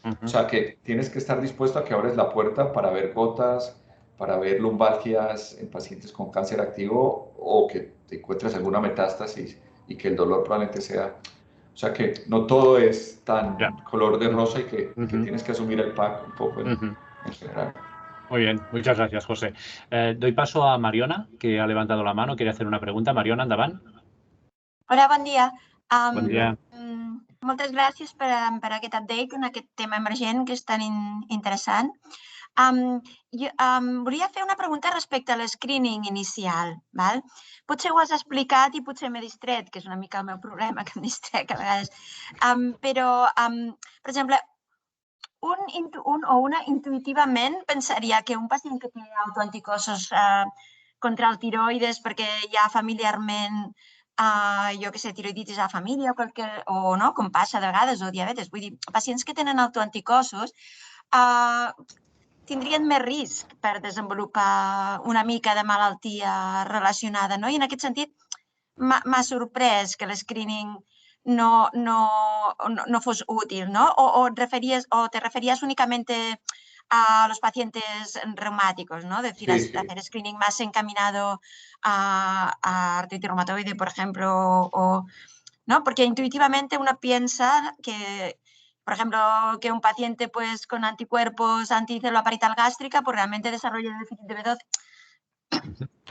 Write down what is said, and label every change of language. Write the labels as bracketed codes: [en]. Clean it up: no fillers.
[es] O sea que tienes que estar dispuesto a que abres la puerta para ver gotas, para ver lumbalgias en pacientes con cáncer activo o que te encuentres alguna metástasis y que el dolor probablemente sea. O sea que no todo es tan color de rosa y que tienes que asumir el pack un poco en general. Muy bien, muchas gracias, José. Doy paso a Mariona, que ha levantado la mano, quiere hacer una pregunta. [ca] Mariona, endavant. Hola, bon dia. Bon dia. Moltes gràcies per aquest update en aquest tema emergent que és tan interessant. Volia fer una pregunta respecte a l'escreening inicial. Val? Potser ho has explicat i potser m'he distret, que és una mica el meu problema, que em distrec a vegades. Però, per exemple, un o una intuïtivament pensaria que un pacient que té autoanticossos contra el tiroides perquè hi ha familiarment, jo què sé, tiroiditis a la família o no, com passa de vegades, o diabetes. Vull dir, pacients que tenen autoanticossos tindrien més risc per desenvolupar una mica de malaltia relacionada, no? I en aquest sentit m'ha sorprès que l'escreening no fos útil, ¿no? [es] O te referías únicamente a los pacientes reumáticos, ¿no? Es decir, hacer screening más encaminado a artritis reumatoide, por ejemplo, ¿no? Porque intuitivamente uno piensa que, por ejemplo, que un paciente pues, con anticuerpos anticélula parietal gástrica pues realmente desarrolla el déficit de B12.